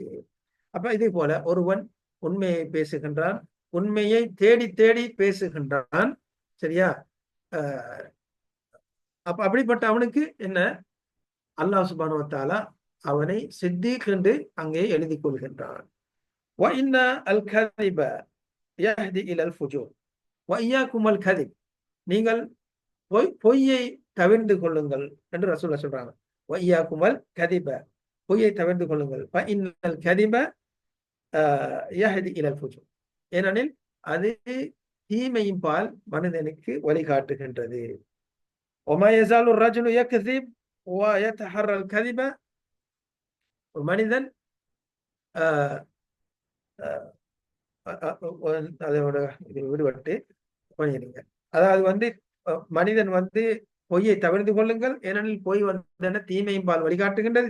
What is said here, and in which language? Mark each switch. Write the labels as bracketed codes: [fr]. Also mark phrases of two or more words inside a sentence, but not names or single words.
[ta] அப்ப இதே போல ஒருவன் உண்மையை பேசுகின்றான், உண்மையை தேடி தேடி பேசுகின்றான் சரியா. அப்ப அப்படிப்பட்ட அவனுக்கு என்ன [ar] الله سبحانه وتعالى [ta] அவனை சித்திக் என்று அங்கே எழுதி கொள்கின்றான். [ar] وَإِنَّ الْكَذِبَ يَهْدِي إِلَى الْفُجُورِ وَإِيَّاكُمْ الْكَذِبَ [ta] நீங்கள் பொய்யை தவிர்ந்து கொள்ளுங்கள் என்று ரசூலுல்லாஹ் சொல்றாங்க. [ar] وَإِيَّاكُمْ الْكَذِبَ [ta] பொய்யை தவிர்ந்து கொள்ளுங்கள். [ar] فَإِنَّ الْكَذِبَ يَهْدِي إِلَى الْفُجُورِ [ta] ஏனெனில் அது தீமையின் பால் மனிதனுக்கு வழிகாட்டுகின்றது. [ar] وَمَا يَزَالُ الرَّجُلُ يَكْذِبُ وَيَتَحَرَّى الْكَذِبَ [ta] ஒரு மனிதன் அதோட விடுபட்டு பண்ணிடுங்க. அதாவது வந்து மனிதன் வந்து பொய்யை தவிர்த்து கொள்ளுங்கள் ஏனெனில் பொய் வந்து தீமையின் பால் வழிகாட்டுகின்றது.